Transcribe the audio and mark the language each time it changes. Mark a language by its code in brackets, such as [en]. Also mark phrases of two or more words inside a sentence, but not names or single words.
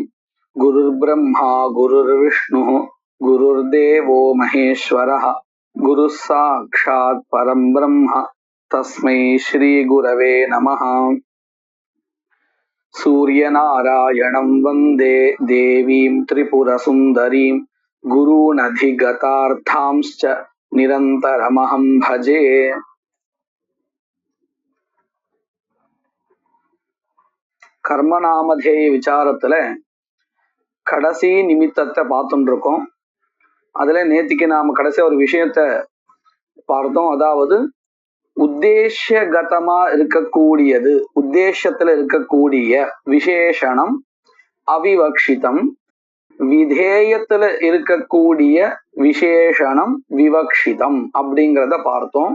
[sa] गुरुर्ब्रह्मा गुरुर्विष्णुः गुरुर्देवो महेश्वरः गुरुः साक्षात् परं ब्रह्म तस्मै श्री गुरवे नमः। सूर्यनारायणं वन्दे देवीं त्रिपुरसुन्दरीं गुरूनधिगतार्थांश्च निरन्तरमहं भजे। [ta] கர்மநாமதேய விசாரத்துல கடைசி நிமித்தத்தை பார்த்துட்டு இருக்கோம். அதுல நேத்திக்கு நாம கடைசி ஒரு விஷயத்த பார்த்தோம். அதாவது உத்தேசகதமா இருக்கக்கூடியது, உத்தேசத்துல இருக்கக்கூடிய விசேஷணம் அவிவக்ஷிதம், விதேயத்துல இருக்கக்கூடிய விசேஷணம் விவக்ஷிதம் அப்படிங்கிறத பார்த்தோம்.